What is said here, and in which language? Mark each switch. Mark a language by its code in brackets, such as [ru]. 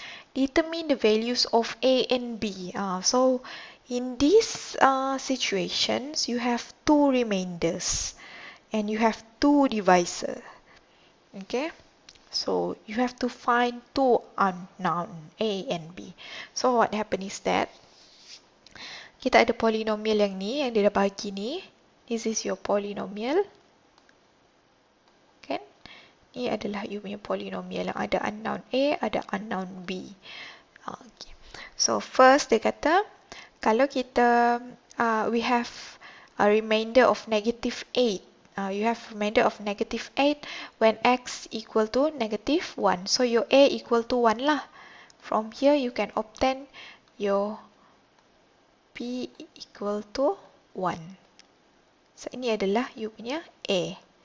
[en] Determine the values of a and b. So, in these situations, you have 2 remainders and you have 2 divisors. Okay? So, you have to find 2 unknown, a and b. So, what happened is that [ms] kita ada polynomial yang ni, yang dia dah bagi ni. [en] This is your polynomial. [ms] Kan? Ni adalah you punya polynomial yang ada unknown A, ada unknown B. [en] Okay. So, first [ms] dia kata, kalau kita, [en] we have a remainder of negative 8. You have remainder of negative 8 when x equal to negative 1. So, your A equal to 1 lah. From here, you can obtain your P equal to 1. So, [ms] ini adalah you punya A.